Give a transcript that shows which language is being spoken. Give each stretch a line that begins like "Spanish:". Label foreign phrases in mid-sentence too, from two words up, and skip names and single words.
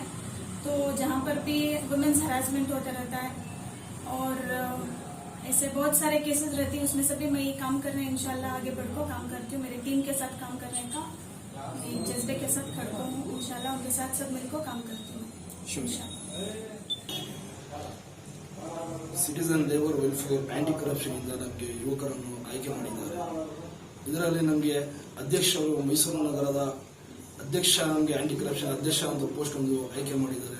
Hindi: तो जहाँ पर भी
English: women's harassment
Hindi: होता रहता है और ऐसे बहुत सारे केसेस रहते हैं, उसमें सभी मैं ये काम कर रहे हैं।
Arabic: إن شاء الله
Hindi: आगे बढ़कर काम करती हूँ, मेरी टीम के साथ काम करने का मैं जज्बे के साथ खड़का हूँ।
Arabic: إن شاء الله
Hindi: उनके साथ सब मिलकर काम करती हूँ।
English: Citizen Labour Welfare Anti Corruption
Kannada: ಇಂದ ನಮಗೆ ಯುವಕರನ್ನು ಆಯ್ಕೆ ಮಾಡಿದ್ದಾರೆ. ಇದರಲ್ಲಿ ನಮಗೆ ಅಧ್ಯಕ್ಷರು ಮೈಸೂರು ನಗರದ ಅಧ್ಯಕ್ಷ, ನಮಗೆ
English: Anti Corruption
Kannada: ಅಧ್ಯಕ್ಷ ಅಂತ ಪೋಸ್ಟ್ ಒಂದು ಆಯ್ಕೆ ಮಾಡಿದ್ದಾರೆ.